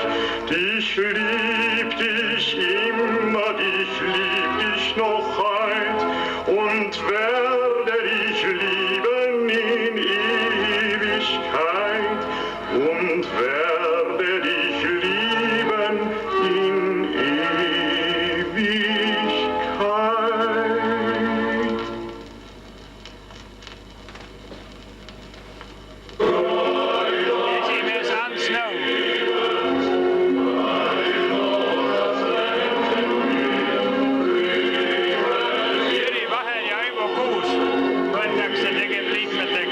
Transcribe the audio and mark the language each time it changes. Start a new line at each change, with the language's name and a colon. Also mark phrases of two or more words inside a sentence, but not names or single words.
German: Dich lieb dich immer, dich lieb dich noch heut und werde dich lieben in Ewigkeit, und werde dich lieben in Ewigkeit.
Estonian: Esimees Ants Nõu. Jüri Vaher ja Aivo Kuus võetakse tegevliikmeteks.